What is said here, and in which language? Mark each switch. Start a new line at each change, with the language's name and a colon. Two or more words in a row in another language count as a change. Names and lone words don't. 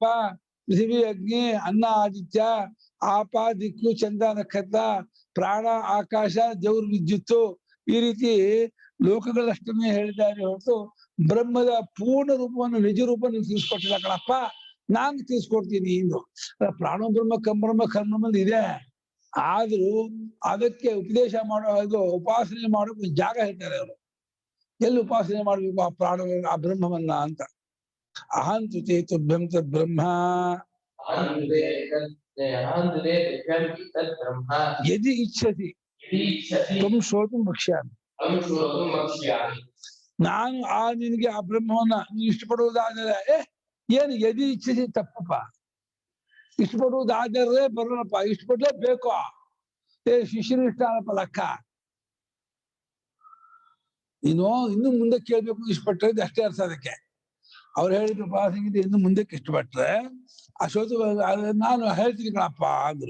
Kannada: ಪೃಥಿವಿ, ಅಗ್ನಿ, ಅನ್ನ, ಆದಿತ್ಯ, ಆಪ, ದಿಕ್ಕು, ಚಂದ, ನಕ್ಷತ್ರ, ಪ್ರಾಣ, ಆಕಾಶ, ಜೌರ್, ವಿದ್ಯುತ್ತು, ಈ ರೀತಿ ಲೋಕಗಳಷ್ಟನ್ನೇ ಹೇಳಿದ್ದಾರೆ ಹೊರತು ಬ್ರಹ್ಮದ ಪೂರ್ಣ ರೂಪವನ್ನು, ನಿಜ ರೂಪವನ್ನು ತಿಳಿಸ್ಕೊಟ್ಟಿಲ್ಲ ಕಣಪ್ಪ, ನಾನು ತಿಳಿಸ್ಕೊಡ್ತೀನಿ ಇಂದು. ಪ್ರಾಣ ಬ್ರಹ್ಮ ಕಂಬ್ರಹ್ಮ ಕರ್ಮದಲ್ಲಿ ಇದೆ, ಆದ್ರೂ ಅದಕ್ಕೆ ಉಪದೇಶ ಮಾಡೋ ಇದು ಉಪಾಸನೆ ಮಾಡೋಕೆ ಒಂದು ಜಾಗ ಹೇಳ್ತಾರೆ ಅವರು. ಎಲ್ಲಿ ಉಪಾಸನೆ ಮಾಡ್ಬೇಕು ಆ ಪ್ರಾಣ ಆ ಬ್ರಹ್ಮವನ್ನ ಅಂತ.
Sanskrit: ಅಹಂತು ತೇ ತುಭ್ಯಂ ತದ್ ಬ್ರಹ್ಮ ಯದಿ ಇಚ್ಛತಿ ತ್ವಂ ಶ್ರೋತುಂ ವಕ್ಷ್ಯಾಮಿ.
Kannada: ನಾನು ನಿನಗೆ ಆ ಬ್ರಹ್ಮವನ್ನ ನೀನು ಇಷ್ಟಪಡುವುದಾದರೆ ಏನು
Sanskrit: ಯದಿ ಇಚ್ಛತಿ
Kannada: ತಪ್ಪಪ್ಪ. ಇಷ್ಟಪಡುವುದಾದರೆ ಬರೋಣಪ್ಪ, ಇಷ್ಟಪಡ್ಲೇ ಬೇಕು. ಶಿಷ್ಯರು ಇಷ್ಟ ಅಲ್ಲಪ್ಪ ಲೆಕ್ಕ. ಇನ್ನು ಮುಂದೆ ಕೇಳ್ಬೇಕು ಇಷ್ಟಪಟ್ಟರೆ ಅಷ್ಟೇ ಅರ್ಥ ಅದಕ್ಕೆ. ಅವ್ರು ಹೇಳಿದ್ರು ಉಪಾಸನೆಗಿಂತ ಇನ್ನು ಮುಂದಕ್ಕೆ ಇಷ್ಟಪಟ್ರೆ ಅಶೋತು ನಾನು ಹೇಳ್ತೀನಿ ಕಣಪ್ಪ ಅಂದ್ರು.